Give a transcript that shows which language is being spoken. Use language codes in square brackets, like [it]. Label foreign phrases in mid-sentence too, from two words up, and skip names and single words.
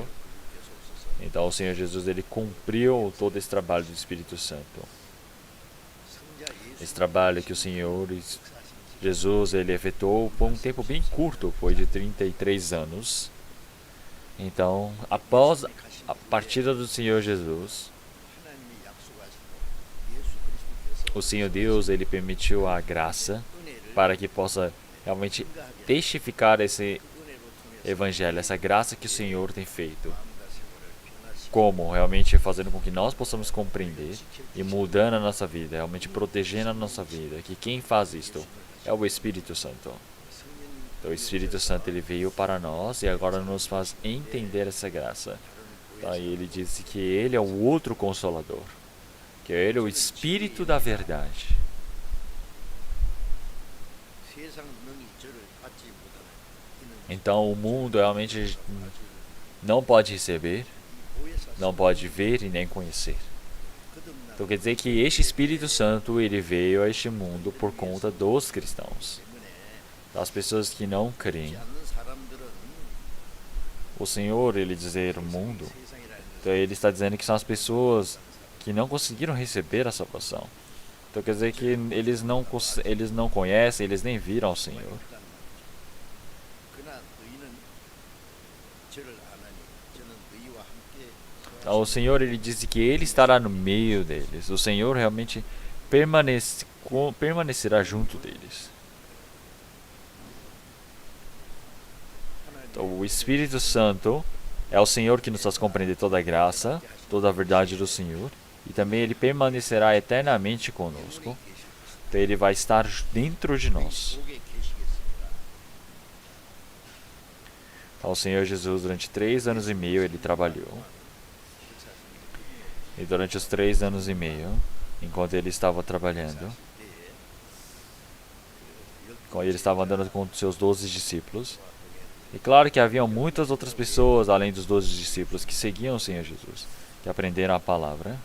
[pt] Então, o Senhor Jesus ele cumpriu todo esse trabalho do Espírito Santo. Esse trabalho que o Senhor Jesus ele efetuou por um tempo bem curto, foi de 33 anos. Então, após a partida do Senhor Jesus, [ko] 하나님이 약속하시고 예수 그리스도께서 [pt] o Senhor Deus ele permitiu a graça [ko] 은혜를 [pt] para que possa realmente testificar esse [ko] 은혜로 통해서 [pt] evangelho, essa graça que o Senhor tem feito. [ko] 마음과 생활을 변화시키고 [pt] Como realmente fazendo com que nós possamos compreender e mudando a nossa vida, realmente protegendo a nossa vida, que quem faz isto é o Espírito Santo. Então, o Espírito Santo ele veio para nós e agora nos faz entender essa graça. Então, ele disse que ele é o outro consolador, que ele é o Espírito da verdade. [ko] 세상 능히 저를 받지 못하는 이는 [pt] Então, o mundo realmente não pode receber, [ko] 보혜사 [pt] não pode ver e nem conhecer. [ko] 거듭난 [pt] Então, quer dizer que este Espírito Santo ele veio a este mundo por conta dos cristãos. [ko] 때문에 [pt] Das pessoas que não creem. [ko] 않는 사람들은 [pt] O Senhor, ele dizer o mundo, [ko] 세상이라는 [pt] então ele está dizendo que são as pessoas que não conseguiram receber a salvação. Então quer dizer que eles não conhecem, eles nem viram o Senhor. [ko] 그러나 너희는 저를 아나니 저는 너희와 함께 [pt] Então, o Senhor, ele disse que ele estará no meio deles. O Senhor realmente permanecerá junto deles. Então, o Espírito Santo é o Senhor que nos faz compreender toda a graça, toda a verdade do Senhor. E também ele permanecerá eternamente conosco. Então, ele vai estar dentro de nós. [ko] 속에 계시겠습니다. [pt] Então, o Senhor Jesus, durante 3 anos e meio, ele trabalhou. E durante os 3 anos e meio, enquanto ele estava trabalhando, quando ele estava andando com seus 12 discípulos, e claro que haviam muitas outras pessoas, além dos 12 discípulos, que seguiam o Senhor Jesus, que aprenderam a palavra.